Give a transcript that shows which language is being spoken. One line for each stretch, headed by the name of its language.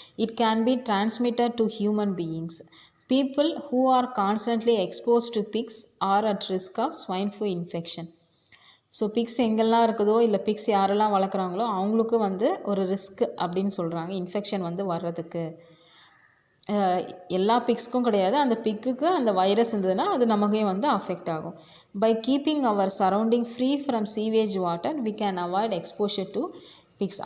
English: It can be transmitted to human beings. People who are constantly exposed to pigs are at risk of swine flu infection.
Tamil: So fix எங்கெல்லாம் இருக்குதோ இல்லை fix யாரெல்லாம் வளர்க்குறாங்களோ அவங்களுக்கு வந்து ஒரு risk அப்படின்னு சொல்கிறாங்க இன்ஃபெக்ஷன் வந்து வர்றதுக்கு. எல்லா பிக்ஸ்க்கும் கிடையாது, அந்த பிக்குக்கு அந்த வைரஸ் இருந்ததுன்னா அது நமக்கே வந்து அஃபெக்ட் ஆகும்.
English: By keeping our surrounding free from sewage water we can avoid exposure to pigs.